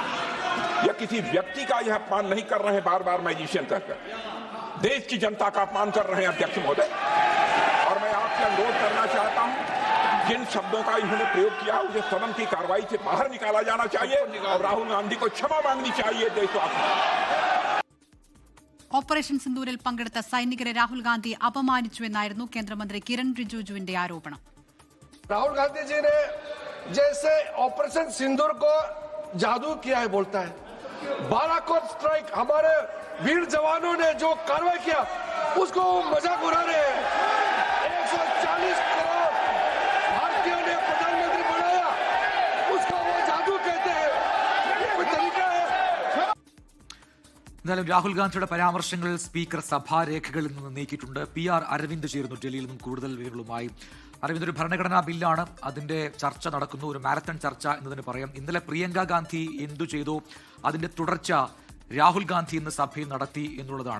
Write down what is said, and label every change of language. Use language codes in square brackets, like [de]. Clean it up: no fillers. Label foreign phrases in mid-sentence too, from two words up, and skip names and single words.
[hi] यह किसी व्यक्ति का यह अपमान नहीं कर रहे हैं बार बार मैजिशियन कहकर. देश की जनता का अपमान कर रहे हैं अध्यक्ष महोदय. और मैं आपसे अनुरोध करना चाहता हूं, जिन शब्दों का इन्होंने प्रयोग किया उसे सदन की कार्रवाई से बाहर निकाला जाना चाहिए और राहुल गांधी को क्षमा मांगनी चाहिए देशवासियों. [ml] ഓപ്പറേഷൻ സിന്ദൂരിൽ പങ്കെടുത്ത സൈനികരെ രാഹുൽ ഗാന്ധി അപമാനിച്ചുവെന്നായിരുന്നു കേന്ദ്രമന്ത്രി കിരൺ റിജിജുവിന്റെ ആരോപണം. [hi] राहुल गांधी जी ने जैसे ऑपरेशन सिंदूर को जादू किया है बोलता है. बालाकोट स्ट्राइक हमारे वीर जवानों ने जो कार्रवाई किया उसको मजाक उड़ा रहे हैं. 140 करोड़ भारतीयों ने प्रधानमंत्री बनाया, उसको वो जादू कहते हैं. कोई तरीका है? [ml] എന്നാലും രാഹുൽ ഗാന്ധിയുടെ പരാമർശങ്ങൾ സ്പീക്കർ സഭാരേഖകളിൽ നിന്ന് നീക്കിയിട്ടുണ്ട്. PR അരവിന്ദ് ചേരുന്നു ഡൽഹിയിൽ നിന്നും കൂടുതൽ വിവരങ്ങളുമായി. അരവിന്ദ്, ഒരു ഭരണഘടനാ ബില്ലാണ്, അതിന്റെ ചർച്ച നടക്കുന്നു, ഒരു മാരത്തൺ ചർച്ച എന്നതിന് പറയാം. ഇന്നലെ പ്രിയങ്ക ഗാന്ധി എന്തു ചെയ്തു, അതിന്റെ തുടർച്ച രാഹുൽ ഗാന്ധി ഇന്ന് സഭയിൽ നടത്തി എന്നുള്ളതാണ്.